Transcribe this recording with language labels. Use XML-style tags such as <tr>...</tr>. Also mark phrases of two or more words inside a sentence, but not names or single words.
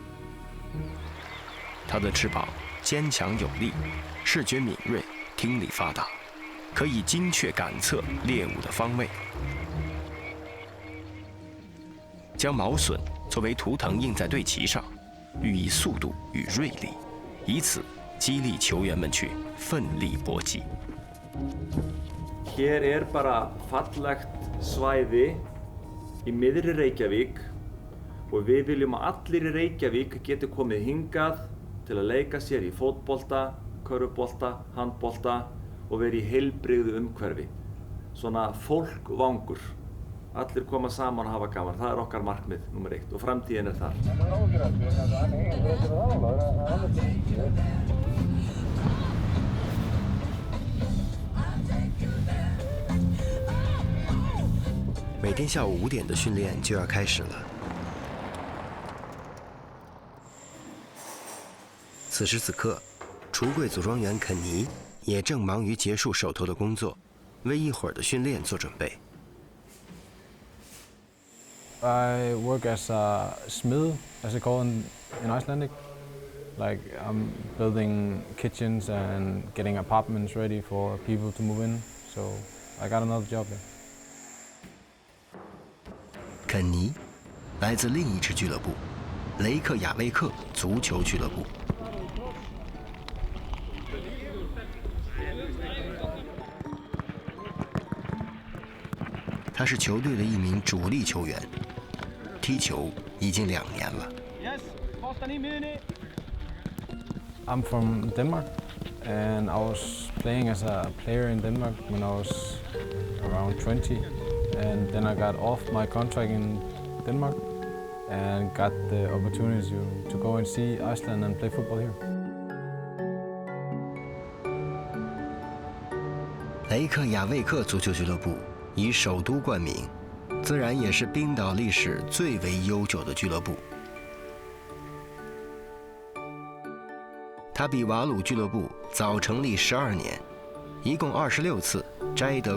<zh>它的翅膀坚强有力，视觉敏锐，听力发达，可以精确感测猎物的方位。将毛隼作为图腾印在队旗上，寓意速度与锐利，以此激励球员们去奋力搏击。</zh> <is>Hér bara fallegt svæði í miðri Reykjavík og við viljum að allir í Reykjavík geti komið hingað til að leika sér í fótbolta, körfubolta, handbolta og vera í heilbrigðu umhverfi. Svona fólkvangur Allir koma saman og hafa gaman. Það okkar markmið númer 1 og framtíðin þar.</is> <zh>每天下午5点的训练就要开始了。此时此刻，橱柜组装员肯尼也正忙于结束手头的工作，为一会儿的训练做准备。</zh> <en>I work as a smid, as they call in Icelandic. Like I'm building kitchens and getting apartments ready for people to move in. So I got another job there.</en> <zh>肯尼来自另一支俱乐部——雷克雅未克足球俱乐部。他是球队的一名主力球员，踢球已经2年了。</zh> <en>I'm from Denmark, and I was playing as a player in Denmark when I was around 20, and then I got off my contract in Denmark and got the opportunity to go and see Iceland and play football here.</en> <zh>雷克雅未克足球俱乐部以首都冠名，自然也是冰岛历史最为悠久的俱乐部。它比瓦鲁俱乐部早成立12年，一共26次摘得</zh>